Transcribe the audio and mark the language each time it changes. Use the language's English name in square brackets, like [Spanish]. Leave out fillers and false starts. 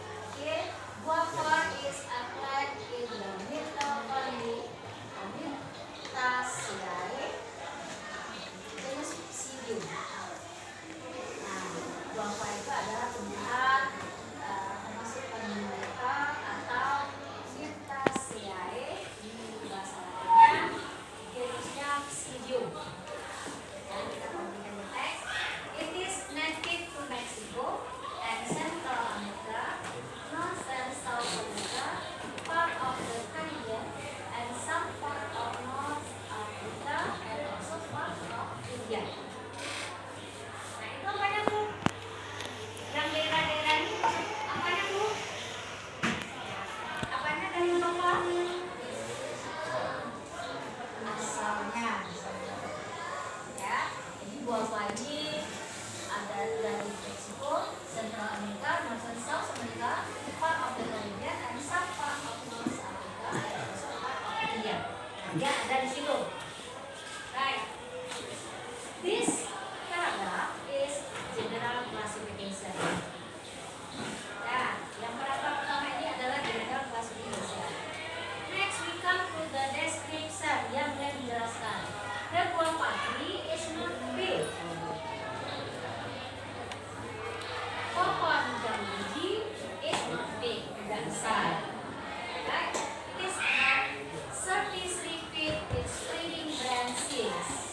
[English] Okay, guava is a plant in the middle family of Myrtaceae, genus Psyllium. [Indonesian] Nah, guava itu adalah tumbuhan termasuk famili mereka atau Myrtaceae di bahasa Latinnya, genusnya Psyllium. Dan kita perhatikan di teks. [English] It is native to Mexico and Central America, North and South America, part of the Caribbean, and some part of North Africa, and also part of India. [Indonesian] Nah, itu apanya tuh? Yang daerah-daerah ini apanya tuh? Apanya dari Eropa? Asalnya. Ya, jadi guava ini ada dari Meksiko, [English] Central America, North and South America, part of the Caribbean, and some part of North Africa, and also part of India. [Indonesian] Ya, ada di situ. [English] Right. This paragraph is general classification. [Indonesian] Ya, yang paragraf pertama ini adalah general classification. [English] Next we come to the description [Indonesian] yang menjelaskan. [English] The guava tree is not big. [Indonesian] Pohon jambu [English] is not big, [Indonesian] tidak besar. [English] Right? It is not 33 feet with spreading branches.